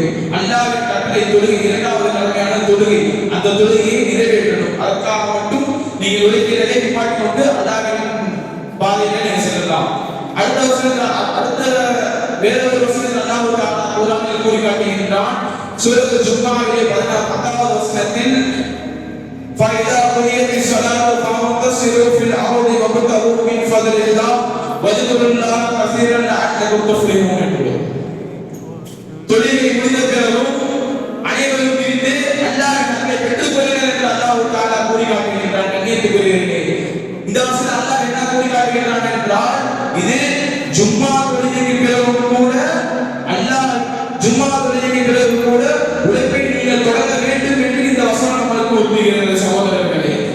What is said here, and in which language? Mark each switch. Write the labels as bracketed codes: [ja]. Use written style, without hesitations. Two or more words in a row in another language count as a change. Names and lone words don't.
[ta] அல்லாஹ்வின் கட்டளை தொழுகை, இரண்டாவது கடமையான தொழுகை, அந்த தொழுகையை நிறைவேற்றணும். அதற்காக மட்டும் நீங்கள் உழைக்கிறதை நிப்பாட்டி கொண்டு அல்லாஹ்வின் பாதையில நீங்கள் செல்லலாம். அடுத்த வேறொரு வசனத்தில் அல்லாஹ் தஆலா குர்ஆனில் கூறி காட்டுகின்றான். சூரத்துல் ஜும்ஆவிலே 10வது வசனத்தில், [ar] فَإِذَا قُضِيَتِ الصَّلَاةُ فَانتَشِرُوا فِي الْأَرْضِ وَابْتَغُوا مِنْ فَضْلِ اللَّهِ وَاذْكُرُوا اللَّهَ كَثِيرًا لَعَلَّكُمْ تُفْلِحُونَ என்று. [ta] தொழுகை முடிந்த பிறகும் அனைவரும் பிரிந்து அல்லாஹ்வின் அன்பை பெற்றுக் கொள்ளுங்கள் என்று அல்லாஹ் தஆலா கூறி காட்டுகின்றான். கண்ணியத்துக்குரியவர்களே, இந்த வசனத்தில் அல்லாஹ் என்ன கூறி காட்டுகின்றான் என்றால், இது ஜும்மா தொழுகைக்கு பிறகும் கூட அல்லாஹ் ஜும்மா தொழுகைக்கு பிறகு கூட உழைப்பை நீங்கள் தொடர வேண்டும் என்று இந்த வசனம் நமக்கு உறுதிகிறது.